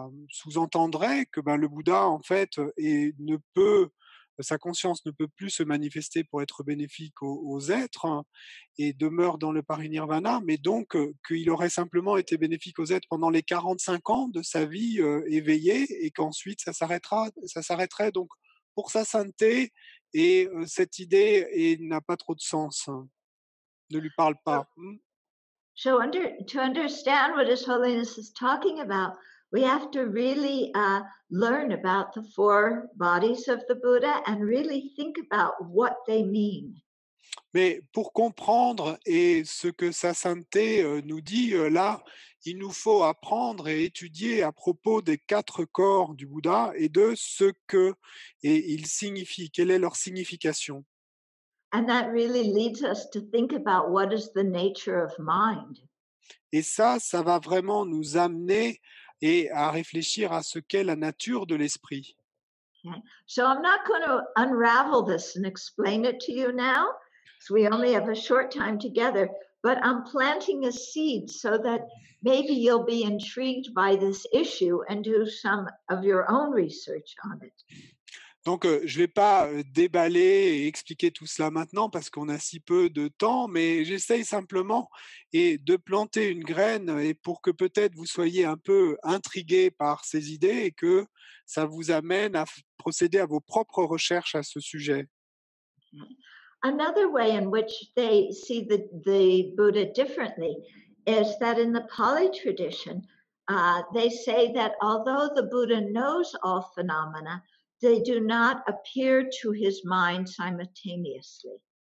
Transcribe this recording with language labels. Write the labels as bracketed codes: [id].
[fr] sous-entendrait que le Bouddha en fait ne peut sa conscience ne peut plus se manifester pour être bénéfique aux êtres, hein, et demeure dans le parinirvana, mais donc qu'il aurait simplement été bénéfique aux êtres pendant les 45 ans de sa vie éveillée, et qu'ensuite ça s'arrêterait. Donc pour sa sainteté, et cette idée n'a pas trop de sens, hein, ne lui parle pas. [en] So to understand what His Holiness is talking about, we have to really learn about the four bodies of the Buddha and really think about what they mean. [fr] Mais pour comprendre et ce que sa sainteté nous dit là, il nous faut apprendre et étudier à propos des 4 corps du Bouddha et de ce que et ils signifient, quelle est leur signification. [en] And that really leads us to think about what is the nature of mind. [fr] Et ça va vraiment nous amener et à réfléchir à ce qu'est la nature de l'esprit. [en] Okay. So I'm not going to unravel this and explain it to you now, because we only have a short time together, but I'm planting a seed so that maybe you'll be intrigued by this issue and do some of your own research on it. [fr] Donc, je ne vais pas déballer et expliquer tout cela maintenant parce qu'on a si peu de temps, mais j'essaye simplement de planter une graine, et pour que peut-être vous soyez un peu intrigués par ces idées et que ça vous amène à procéder à vos propres recherches à ce sujet. [en] Another way in which they see the Buddha differently is that in the Pali tradition, they say that although the Buddha knows all phenomena, they do not appear to his mind simultaneously.